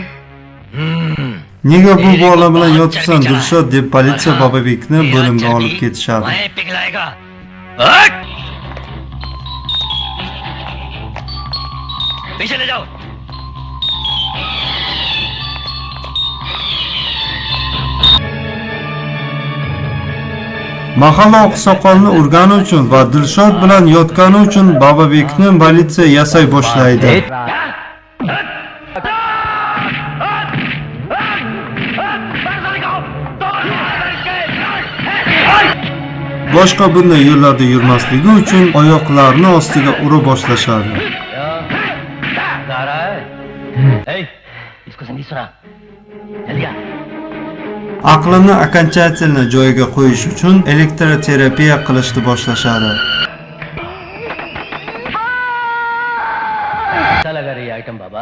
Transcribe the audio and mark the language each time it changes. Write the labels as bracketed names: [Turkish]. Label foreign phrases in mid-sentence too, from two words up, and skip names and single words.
[Uzbek] Nega bu bola bilan yotibsan Dilshod deb politsiya Bababekni bo'limga olib ketishadi. [Hindi] मैं पिघलाएगा हट! पीछे ले जाओ [Uzbek] Mahalla oqsoqolni urgani uchun va Dilshod bilan yotgani uchun Bababekni politsiya yasay boshlaydi. Boshqa bunday yo'llarda yurmasligi uchun oyoqlarini ostiga ura boshlashadi. [Hindi] जा रहा है ए, इसको संगीत सुना जल्दी आ [Uzbek] Aqlini окончательно joyiga qo'yish uchun elektroterapiya qilishni boshlashadi. [Hindi] अच्छा लगा रही आइटम बाबा